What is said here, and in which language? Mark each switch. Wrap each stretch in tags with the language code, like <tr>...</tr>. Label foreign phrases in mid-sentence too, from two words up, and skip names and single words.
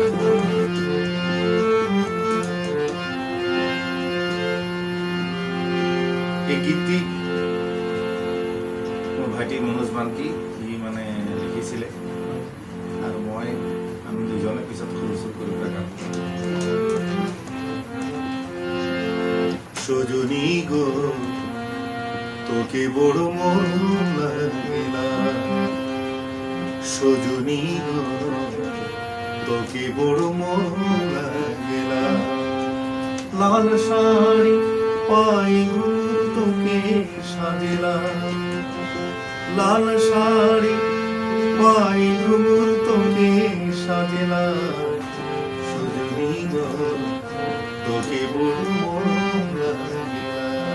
<as>এই গীতটি মোৰ ভাইটি মনোজ মান্তি সি মানে লিখিছিলে, আৰু আমি দুজনে পিছত সৰু সৰু কৰি গান।</as> <rkt>সজনী গো তোকে বড় মরম লাগিলা, সজনী গো তোকে বড় মরম লাগিলা, লাল শাড়ি পাই তোকে সাজিলা, লাল শাড়ি পাই তোকে সাজিলা, সজনী গো তোকে বড় মরম লাগিলা।</rkt>